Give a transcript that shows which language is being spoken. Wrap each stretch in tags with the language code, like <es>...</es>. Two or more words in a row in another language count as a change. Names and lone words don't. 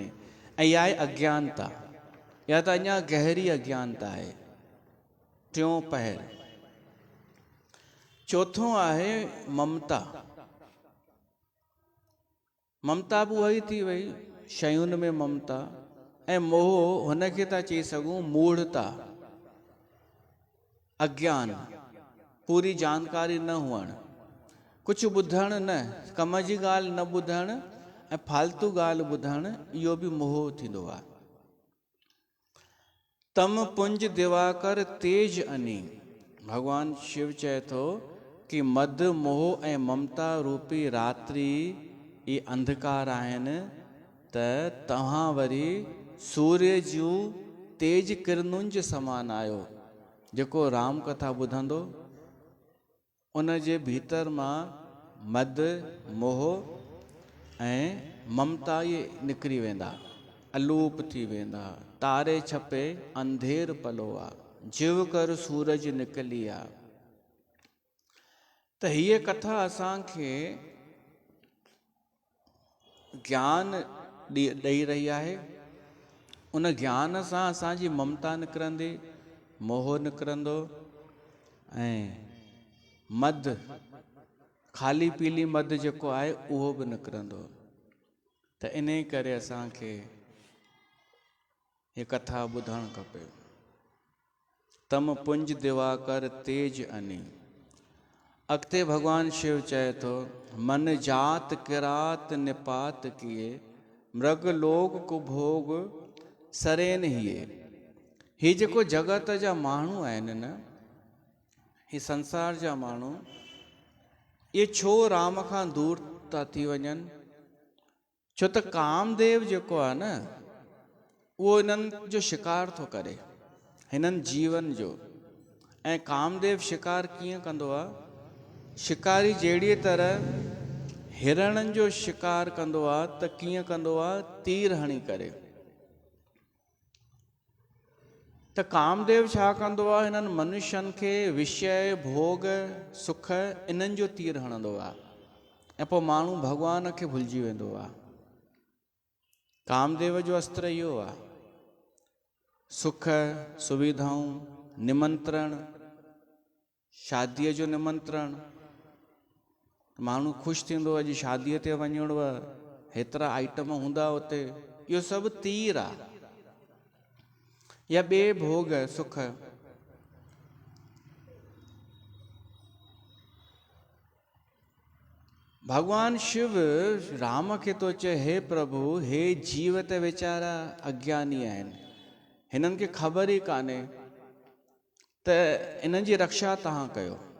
<sd>ऐं इहा आहे अज्ञानता, इहा त अञा गहरी अज्ञानता आहे। टियों पहर। चौथों आहे ममता। ममता बि उहा ई थी वई, शयुनि में ममता। ऐं मोह हुनखे था चई सघूं मूढ़ता, अज्ञान, पूरी जानकारी न हुअणु, कुझु ॿुधणु न, कम जी ॻाल्हि न ॿुधणु ऐं फालतू ॻाल्हि ॿुधणु, इहो बि मोह थींदो आहे।</sd> <awa>तम पुंज दिवाकर तेज अनी।</awa> <sd>भगवान शिव चए थो कि मद, मोह ऐं ममता रूपी रात्रि ये अंधकार आहिनि, त तव्हां वरी सूर्य जूं तेज किरणुनि जे समान आहियो। जेको राम कथा ॿुधंदो उन जे भीतर मां मद, मोह ऐं ममता ये निकिरी वेंदा, अलूप थी वेंदा। तारे छपे अंधेर पलो आ, जीव कर सूरज निकली आ। त हीअ कथा असांखे ज्ञान ॾेई रही आहे। उन ज्ञान सां असांजी ममता निकिरंदी, मोह निकिरंदो ऐं मद, खाली पीली मद जेको आहे उहो बि निकिरंदो। त इन करे असांखे ये कथा ॿुधणु खपे।</sd> <awa>तम पुंज दिवाकर तेज अनी।</awa> <sd>अॻिते भगवान शिव चए थो,</sd> <awa>मन जात किरात निपात किए, मृग लोक कुभोग सरेन हिए।</awa> <sd>ही जेको जगत जा माण्हू आहिनि न, ही संसार जा माण्हू, ये छो राम खां दूर था थी वञनि? छो त कामदेव जेको आहे न, उहो हिननि जो शिकार थो करे, हिननि जीवन जो। ऐं कामदेव शिकार कीअं कंदो आहे? शिकारी जहिड़ी तरह हिरणनि जो शिकार कंदो आहे त कीअं कंदो आहे, तीर हणी करे। त कामदेव छा कंदो आहे, हिननि मनुष्यनि खे विषय भोग सुख इन्हनि जो तीर हणंदो आहे ऐं पोइ माण्हू भॻवान खे भुलिजी वेंदो आहे। कामदेव जो अस्त्र इहो आहे, सुख सुविधाऊं, निमंत्रण, शादीअ जो निमंत्रण, माण्हू ख़ुशि थींदो अॼु शादीअ ते वञिणो आहे, हेतिरा आइटम हूंदा उते, इहो सभु तीर आहे। या ॿिए भोग सुख, भगवान शिव राम खे तो चए, हे प्रभु, हे जीव त वीचारा अज्ञानी आहिनि, हिननि खे ख़बर ई कान्हे त इन्हनि जी रक्षा तव्हां कयो।</sd>